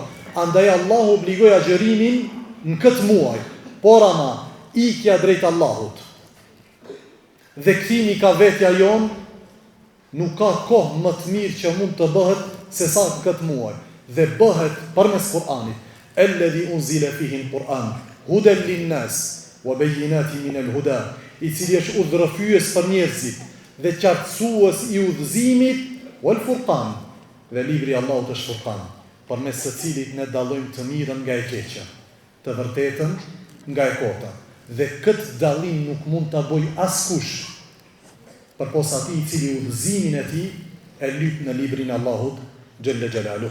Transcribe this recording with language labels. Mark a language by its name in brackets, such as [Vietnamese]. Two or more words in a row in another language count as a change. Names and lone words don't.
[Albanian] Andaj Allahu obligoi agjerimin në këtë muaj. Por ama ikja drejt Allahut dhe kthimi ka vetja jon, nuk ka kohë më të mirë që mund të bëhet se sa në këtë muaj. Dhe bëhet përmes Kur'anit. [Arabic] الذي أنزل فيه القرآن هدى للناس وبينات من الهدى, [Albanian] i cili është udhërrëfyes për njerëzit dhe qartësues i udhëzimit, [Arabic] والفرقان, [Albanian] dhe libri i Allahut është Furqan, përmes së cilit ne dallojmë të mirën nga e keqja, të vërtetën nga e kota. Dhe këtë dallim nuk mund ta bëj askush përpos atij i cili udhëzimin e tij e lyp në librin e Allahut [Arabic] جل جلاله.